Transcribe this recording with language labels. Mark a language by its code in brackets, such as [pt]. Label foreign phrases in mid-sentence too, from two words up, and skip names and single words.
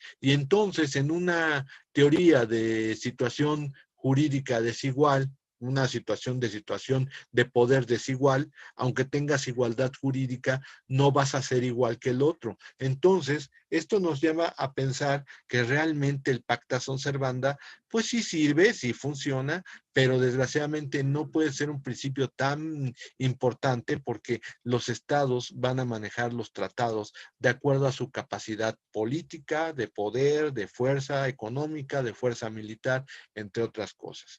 [es] Y entonces, en una teoría de situación jurídica desigual, una situación de poder desigual, aunque tengas igualdad jurídica, no vas a ser igual que el otro. Entonces, esto nos lleva a pensar que realmente el [la] pacta sunt servanda, [es] pues sí sirve, sí funciona, pero desgraciadamente no puede ser un principio tan importante porque los estados van a manejar los tratados de acuerdo a su capacidad política, de poder, de fuerza económica, de fuerza militar, entre otras cosas.